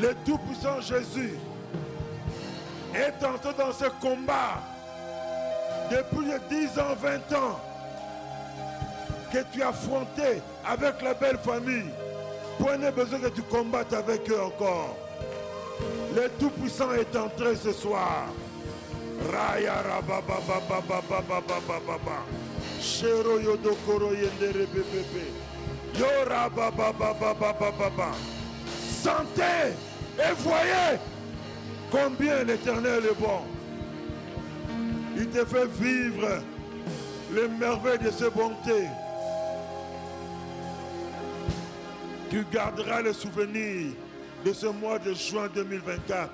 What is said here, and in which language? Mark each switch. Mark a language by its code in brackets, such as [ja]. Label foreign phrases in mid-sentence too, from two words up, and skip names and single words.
[fr] Le Tout-Puissant Jésus est entré dans ce combat depuis 10 ans, 20 ans que tu as affronté avec la belle famille. Point de besoin que tu combattes avec eux encore. Le Tout-Puissant est entré ce soir. Raya rabababababababababa. Shero yodokoro yendere bebebe. Yora bababababababa. Sentez et voyez combien l'Éternel est bon. Il te fait vivre les merveilles de ses bontés. Tu garderas le souvenir de ce mois de juin 2024.